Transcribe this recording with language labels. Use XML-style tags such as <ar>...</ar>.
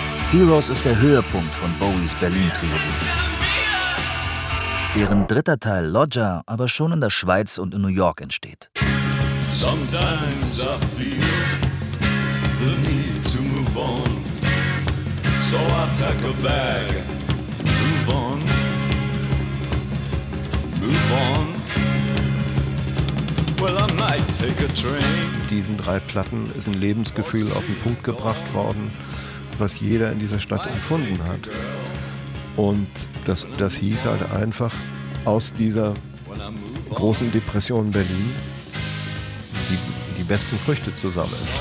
<de>Heroes ist der Höhepunkt von Bowies Berlin-Trilogie. Deren dritter Teil, Lodger, aber schon in der Schweiz und in New York entsteht.</de> <en>Sometimes I feel the need to move on. So I pack a bag, move on. Move on. Well, I might take a train.</en> <de>Diesen drei Platten ist ein Lebensgefühl auf den Punkt gebracht worden, was jeder in dieser Stadt empfunden hat. Und das hieß halt einfach, aus dieser großen Depression Berlin die besten Früchte zu sammeln.</de>